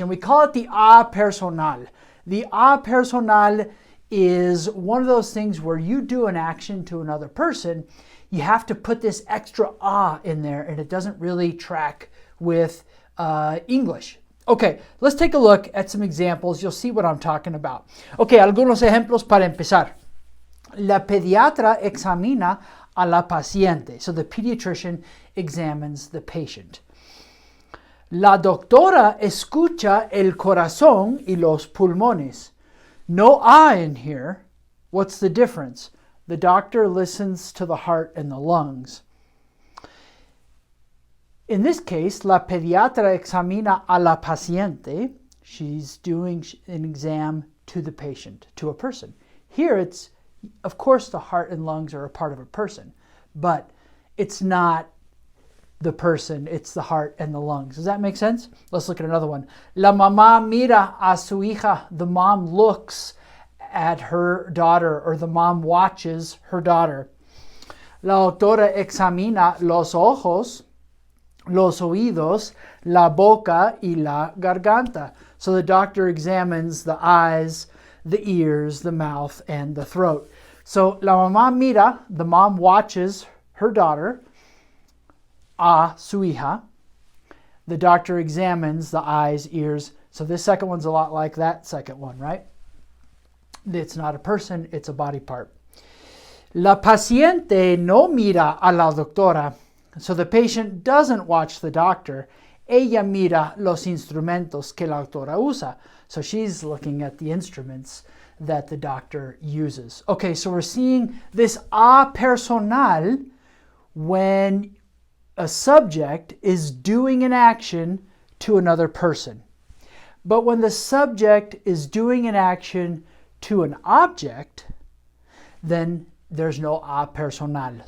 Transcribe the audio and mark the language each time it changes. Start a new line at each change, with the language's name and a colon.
English: And we call it the a personal. The a personal is one of those things where you do an action to another person, you have to put this extra a in there, and it doesn't really track with English. Okay, let's take a look at some examples. You'll see what I'm talking about.
Spanish: Okay, algunos ejemplos para empezar. La pediatra examina a la paciente.
English: So the pediatrician examines the patient.
Spanish: La doctora escucha el corazón y los pulmones.
English: No a in here. What's the difference? The doctor listens to the heart and the lungs. In this case,
Spanish: la pediatra examina a la paciente.
English: She's doing an exam to the patient, to a person. Here it's, of course, the heart and lungs are a part of a person, but it's not the person, it's the heart and the lungs. Does that make sense? Let's look at another one.
Spanish: La mamá mira a su hija.
English: The mom looks at her daughter, or the mom watches her daughter.
Spanish: La doctora examina los ojos, los oídos, la boca y la garganta.
English: So the doctor examines the eyes, the ears, the mouth, and the throat. So
Spanish: la mamá mira,
English: the mom watches her daughter,
Spanish: a su hija.
English: The doctor examines the eyes, ears. So this second one's a lot like that second one, right? It's not a person, it's a body part.
Spanish: La paciente no mira a la doctora.
English: So the patient doesn't watch the doctor.
Spanish: Ella mira los instrumentos que la doctora usa.
English: So she's looking at the instruments that the doctor uses. Okay, so we're seeing this a personal when a subject is doing an action to another person. But when the subject is doing an action to an object, then there's no a personal.